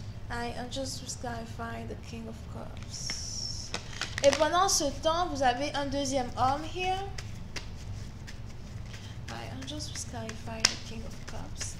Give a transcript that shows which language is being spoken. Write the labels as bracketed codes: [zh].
[en] I just clarify the King of Cups. [fr] Et pendant ce temps, vous avez un deuxième homme here. [en] I just clarify the King of Cups.